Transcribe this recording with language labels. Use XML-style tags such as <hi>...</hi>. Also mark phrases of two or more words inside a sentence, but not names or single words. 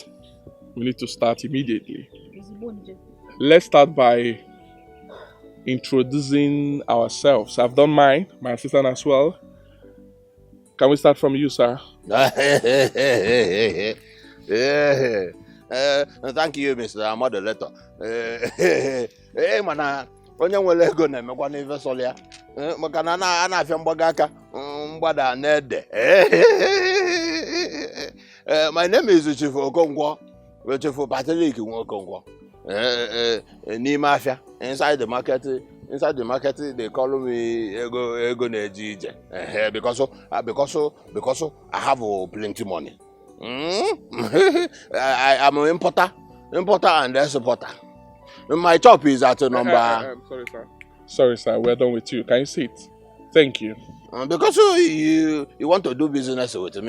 <en>We need to start immediately. Let's start by introducing ourselves. I've done mine, my assistant as well. Can we start from you, sir? Thank you, Mr. Moderator. Hey, man,</en> <ig>onye nwere ego na-emekwa n'ife sọrọ ya maka na a na-afịa mgbago aka mgbada na-ede.</ig> <en>My name is Chief Okonkwo, Chief Patrick Okonkwo.</en> <ig>N'ime afịa,</ig> <en>inside the market they call me</en> <ig>ego na-eje ije</ig> <en>because I have plenty money. I am an importer and exporter. My shop is at number. Sorry, sir. We're done with you. Can you sit? Thank you. Because you want to do business with me.</en>